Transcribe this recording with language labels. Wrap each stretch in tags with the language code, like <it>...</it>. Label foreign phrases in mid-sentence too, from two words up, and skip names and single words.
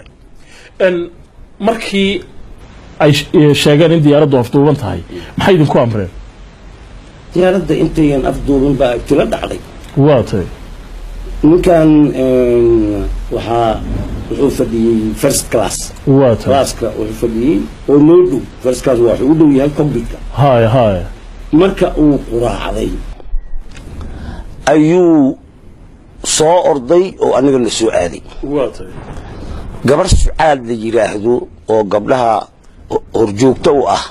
<so>markii ay sheegeen in diyaaraddu afduuban tahay maxay idinku amreen diyaaradda intayan afduuban baa tila dhacday waa tay ninkan wuxuu fadhiyey</so> <en>first class</en> <so>waa tay classka wuxuu fadhiyey oo noo dhow</so> <en>first class</en> <so>wuxuu u dhow yahay cockpitka hay marka uu quraacday ayuu soo orday oo aniga la soo aaday waa tay gabar Sucaad la yiraahdo oo gabdhaha horjoogta u ah</so>